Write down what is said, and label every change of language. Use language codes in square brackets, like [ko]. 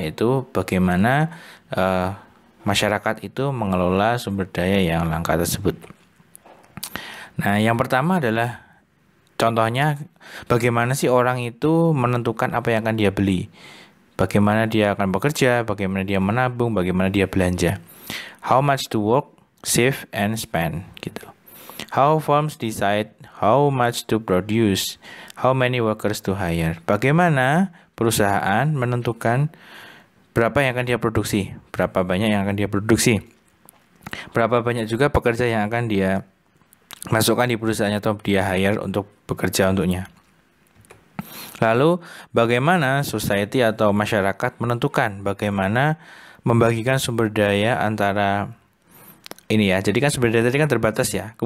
[id] Yaitu bagaimana masyarakat itu mengelola sumber daya yang langka tersebut. Nah, yang pertama adalah contohnya, bagaimana sih orang itu menentukan apa yang akan dia beli? Bagaimana dia akan bekerja, bagaimana dia menabung, bagaimana dia belanja. [en] How much to work, save, and spend, gitu. How firms decide how much to produce, how many workers to hire. [id] Bagaimana perusahaan menentukan berapa yang akan dia produksi, berapa banyak yang akan dia produksi. Berapa banyak juga pekerja yang akan dia masukkan di perusahaannya atau dia hire untuk bekerja untuknya. Lalu bagaimana society atau masyarakat menentukan bagaimana membagikan sumber daya antara ini ya. Jadi kan sumber daya tadi kan terbatas ya.